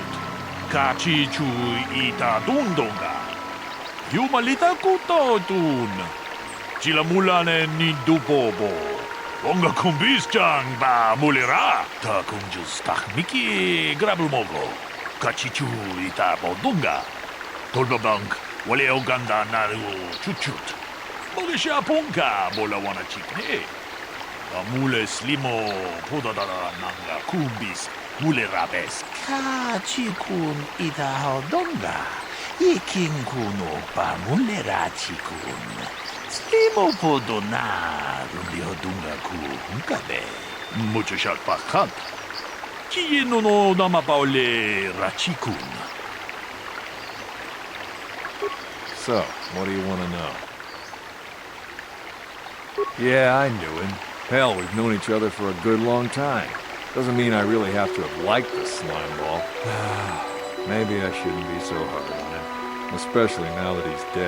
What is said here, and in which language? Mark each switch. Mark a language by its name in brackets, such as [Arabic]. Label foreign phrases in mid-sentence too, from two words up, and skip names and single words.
[English] Kachi chu ita dundonga. Yumalita kutotun. Chila mulane ni dupobo. Onga kumbisjang ba mulera. Ta kunjus takmiki grabulmogo. Kachi chu ita bodunga. Tolbabank wale oganda naru chuchut. Mogisha ponka bola wana chikne. Amule slimo podadara nanga kumbis. Mule rabes. Kachikun ita hodonga. Ikin kuno pa mule rachikun. Slimo podona. Rundi hodunga ku hunkabe. Muchashat pakat. Kie no namapaole rachikun. So, what do you want to know? Yeah, I knew him. Hell, we've known each other for a good long time. Doesn't mean I really have to have liked the slime ball. Maybe I shouldn't be so hard on him, especially now that he's dead.